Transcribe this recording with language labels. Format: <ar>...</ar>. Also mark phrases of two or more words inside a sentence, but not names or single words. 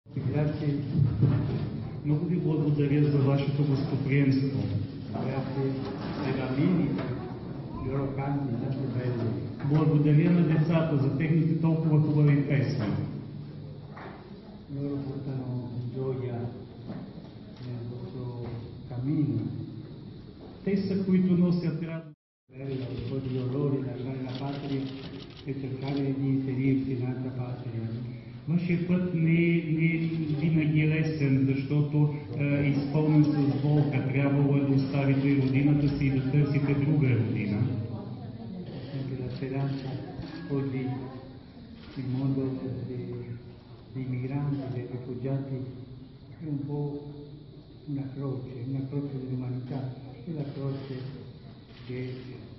<it>Grazie.</it> <bg>Много ви благодаря за вашето гостоприемство.</bg> <it>Grazie ai bambini, i loro canti tanto belli.</it> <bg>Благодаря на децата за техните толкова хубави песни.</bg> <it>Loro portano gioia nel vostro cammino.</it> <bg>Те са, които носят радост.</bg> <it>Bello, un po' di dolore lasciare la patria e cercare di inserirsi in un'altra patria.</it> <bg>Вашия път не е винаги лесен, защото е изпълнен с болка. Трябвало е да оставите и родината си и да търсите друга родина.</bg> <it>Anche la speranza oggi il mondo dei migranti, dei rifugiati è un po' una croce dell'umanità, è la croce che</it>